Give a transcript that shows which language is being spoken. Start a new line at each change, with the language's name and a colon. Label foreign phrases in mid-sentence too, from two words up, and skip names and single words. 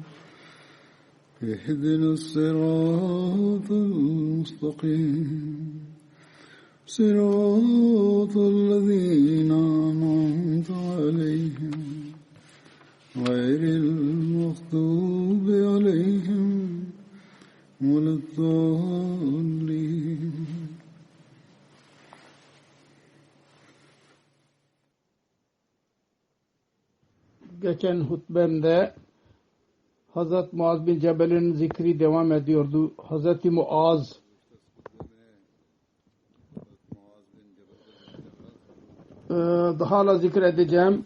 Arabic: اهدنا الصراط المستقيم صراط الذين أنعمت عليهم غير المغضوب عليهم ولا الضالين.
Turkish: Geçen hutbemde Hazreti Muaz bin Cebel'in zikri devam ediyordu. Hazreti Muaz daha hala zikredeceğim.